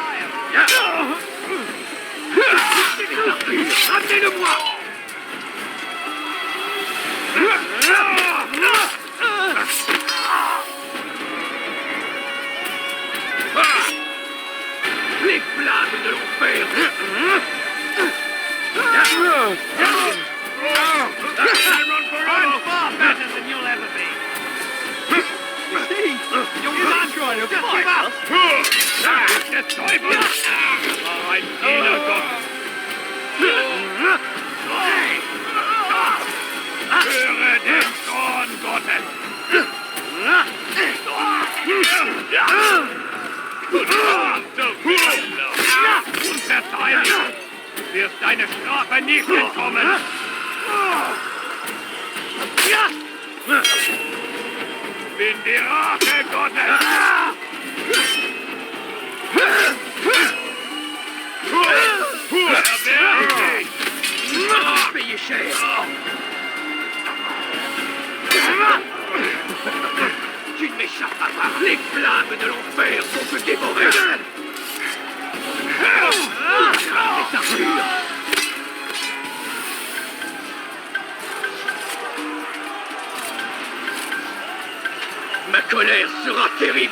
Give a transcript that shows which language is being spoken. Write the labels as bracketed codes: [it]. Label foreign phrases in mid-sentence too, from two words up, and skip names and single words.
[fr] Ramenez-le-moi. Les flammes de l'enfer. [en] I'm far better than you'll ever be. You're not trying to fight us. [de] Der Teufel! Oh, ein Diener Gottes. Höre den Zorn Gottes. Unverteidigt! Du wirst deine Strafe nicht entkommen! Bin die Rache Gottes! Erwärme dich! [fr] Payez cher! Tu ne m'échapperas pas! Les flammes de l'enfer vont te dévorer! C'est armure! Ma colère sera terrible!